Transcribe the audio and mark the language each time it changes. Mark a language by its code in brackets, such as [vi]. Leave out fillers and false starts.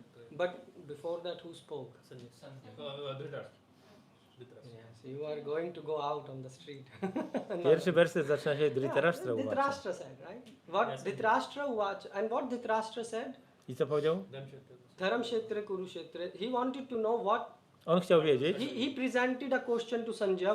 [en] But before that, who spoke? Yes, you are going to go out on the street. [pl] Pierwszy werset zaczyna się Dhritarashtra uvacha. [en] Dhritarashtra said, right? What Dhritarashtra uvacha, and what Dhritarashtra said? [pl] I co powiedział? [en] Dharam Kshetra Kurukshetra. He wanted to know what. [pl] On chciał wiedzieć. [en] He presented a question to Sanjaya.